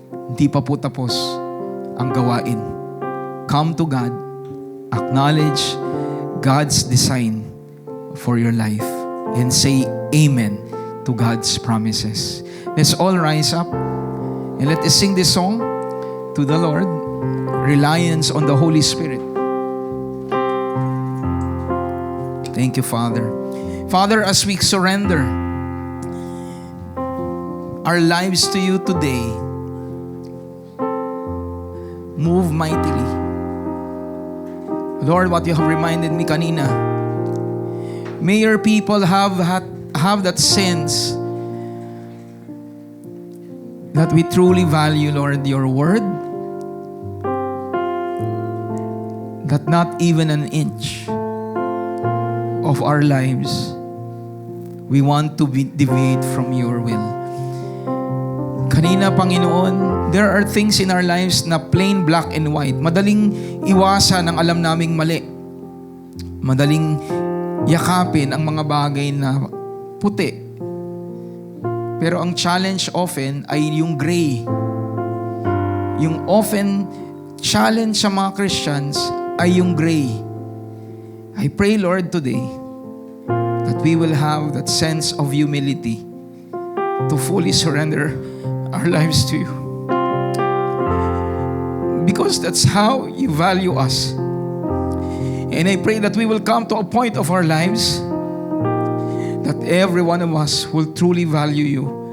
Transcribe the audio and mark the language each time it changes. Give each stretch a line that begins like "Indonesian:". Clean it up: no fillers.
Filipino: Hindi pa po tapos ang gawain.
English: Come to God. Acknowledge God's design for your life. And say amen to God's promises. Let's all rise up and let us sing this song to the Lord. Reliance on the Holy Spirit. Thank you, Father. Father, as we surrender our lives to you today, move mightily. Lord, what you have reminded me
Filipino: kanina,
English: may your people have that sense that we truly value, Lord, your word, that not even an inch of our lives we want to deviate from your will.
Filipino: Kanina,
English: Panginoon, there are things in our lives na plain black and white.
Filipino: Madaling iwasan ang alam naming mali. Madaling yakapin ang mga bagay na puti. Pero ang challenge often ay yung gray. Yung often challenge sa mga Christians ay yung gray.
English: I pray, Lord, today that we will have that sense of humility to fully surrender our lives to you. Because that's how you value us. And I pray that we will come to a point of our lives that every one of us will truly value you.